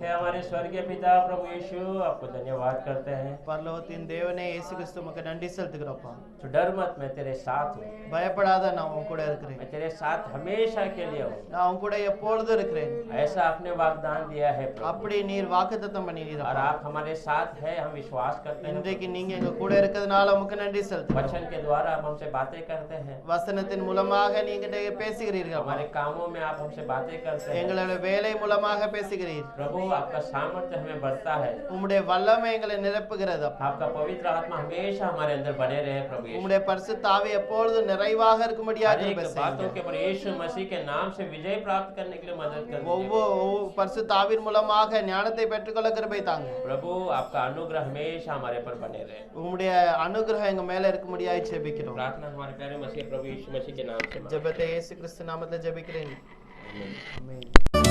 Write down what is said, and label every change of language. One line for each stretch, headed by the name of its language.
Hindi: हे हमारे स्वर्गीय पिता प्रभु यीशु, आपको धन्यवाद करते हैं।
Tamil: பரலோகத்தின் தேவனே இயேசு கிறிஸ்து உமக்கு நன்றி செலுத்துகிறோம்ப்பா.
Hindi: तो डर मत, मैं तेरे साथ हूँ।
Tamil: பயப்படாத, நான் உன் கூட இருக்கிறேன்.
Hindi: मैं तेरे साथ हमेशा के लिए हूँ।
Tamil: நான் உன் கூட எப்பொழுதும் இருக்கிறேன்.
Hindi: ऐसा आपने वाग्दान दिया है प्रभु,
Tamil: அப்படி நீர் வாக்குத்தத்தம்
Hindi: और
Tamil: பண்ணினீரப்பா.
Hindi: आप हमारे साथ है, हम विश्वास करते हैं।
Tamil: இன்றைக்கு நீங்க எங்க கூட இருக்கிறதுனால உமக்கு நன்றி செலுத்துகிறோம்.
Hindi: वचन के द्वारा आप हमसे बातें करते हैं,
Tamil: வசனத்தின் மூலமாக நீங்க பேசுகிறீர்கள்.
Hindi: हमारे कामों में आप हमसे बातें करते हैं।
Tamil: எங்களுடைய வேலை மூலமாக பேசுகிறீர்.
Hindi: प्रभु, आपका सामर्थ्य हमें बढ़ता है।
Tamil: உம்முடைய வல்லமை எங்களை நிரப்புகிறது அப்பா.
Hindi: आपका पवित्र आत्मा हमेशा हमारे अंदर बने रहे प्रभु यीशु।
Tamil: உம்முடைய பரிசுத்த ஆவி எப்பொழுதும் நிறைவாக இருக்கும்படியாக
Hindi: हर एक
Tamil: கிருபை
Hindi: बातों
Tamil: செய்யுங்க.
Hindi: के ऊपर यीशु मसीह के नाम से विजय प्राप्त करने के लिए मदद कर दीजिए।
Tamil: ஒவ்வொரு பரிசுத்த ஆவியின் மூலமாக ஞானத்தை பெற்றுக்கொள்ள கிருபை தாங்க.
Hindi: प्रभु, आपका अनुग्रह हमेशा हमारे पर बने रहे।
Tamil: உம்முடைய அனுகிரகம் எங்க மேல இருக்கும்படியாக ஜெபிக்கிறோம்.
Hindi: प्रार्थना हमारे प्यारे मसीह प्रभु यीशु मसीह के नाम से मांगते हैं।
Tamil: ஜெபத்தை இயேசு கிறிஸ்து நாமத்தில் ஜெபிக்கிறேன். ஆமென்.